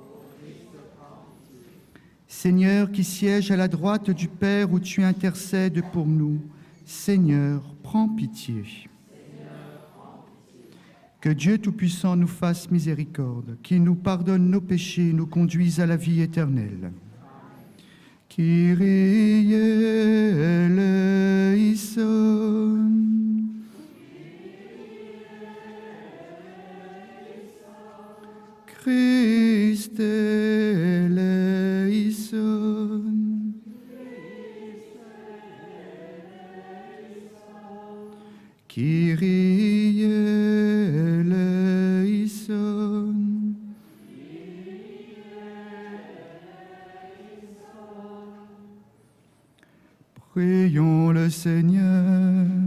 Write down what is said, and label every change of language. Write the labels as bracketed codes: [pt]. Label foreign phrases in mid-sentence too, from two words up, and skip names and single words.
[fr] Seigneur qui siège à la droite du Père où tu intercèdes pour nous, Seigneur, prends pitié. Que Dieu Tout-Puissant nous fasse miséricorde, qu'il nous pardonne nos péchés et nous conduise à la vie éternelle. [el] Κύριε ελέησον. Χριστέ ελέησον. Κύριε ελέησον. [fr] Prions le Seigneur.